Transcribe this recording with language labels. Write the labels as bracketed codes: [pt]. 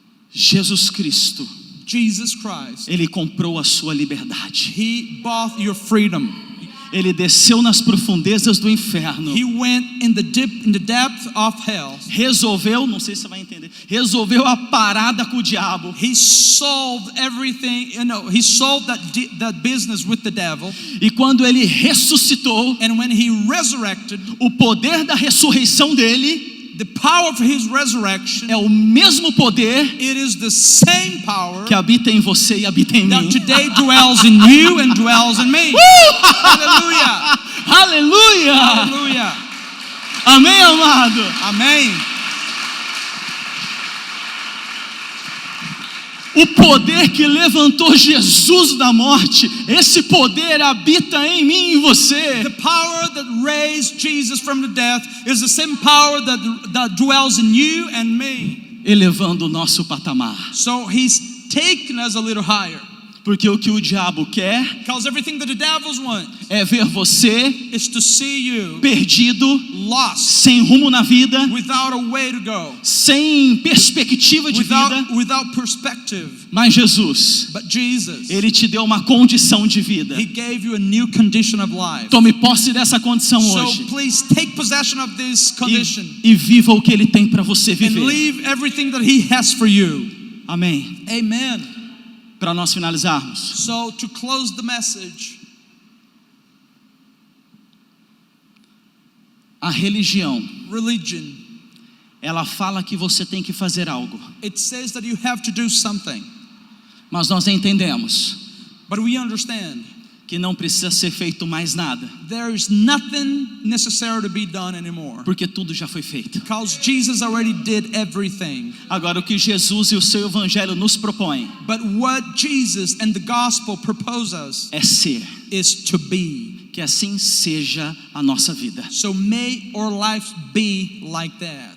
[pt] Jesus Cristo, [en] Jesus Christ, [pt] Ele comprou a sua liberdade. [en] He bought your freedom. [pt] Ele desceu nas profundezas do inferno. [en] He went in the depth of hell. [pt] Resolveu, não sei se você vai entender, resolveu a parada com o diabo. [en] He solved everything, he solved that business with the devil. [pt] E quando ele ressuscitou, [en] And when he resurrected, [pt] o poder da ressurreição dele [en] the power of his resurrection, [pt] é o mesmo poder [en] it is the same power [pt] que habita em você e habita em [en] that [pt] mim. [en] today dwells in you and dwells in me. Hallelujah. [pt] Aleluia! [en] Hallelujah. [pt] Amém, amado? [en] Amen. [pt] O poder que levantou Jesus da morte, esse poder habita em mim e em você. [en] The power that raised Jesus from the death is the same power that dwells in you and me. [pt] Elevando o nosso patamar. [en] So he's taken us a little higher. [pt] Porque o que o diabo quer [en] Because everything that the devils want [pt] é ver você [en] is to see you [pt] perdido, [en] lost, [pt] sem rumo na vida, [en] without a way to go, [pt] sem perspectiva de vida. [en] without perspective. [pt] Mas Jesus, [en] But Jesus, [pt] Ele te deu uma condição de vida. [en] He gave you a new condition of life. [pt] Tome posse dessa condição [en] So [pt] hoje [en] please take possession of this condition [pt] e viva o que Ele tem para você [en] and [pt] viver. [en] leave everything that He has for you. [pt] Amém. [en] Amen. [pt] Para nós finalizarmos, [en] So to close the message, [pt] a religião, [en] religion, [pt] ela fala que você tem que fazer algo, [en] it says that you have to do something. [pt] mas nós entendemos [en] But we understand [pt] que não precisa ser feito mais nada, [en] there is nothing necessary to be done anymore. [pt] porque tudo já foi feito. [en] Because Jesus already did everything. [pt] Agora, o que Jesus e o seu evangelho nos propõem [en] But what Jesus and the gospel propose us [pt] é ser, [en] is to be. [pt] que assim seja a nossa vida. [en] So may our lives be like that.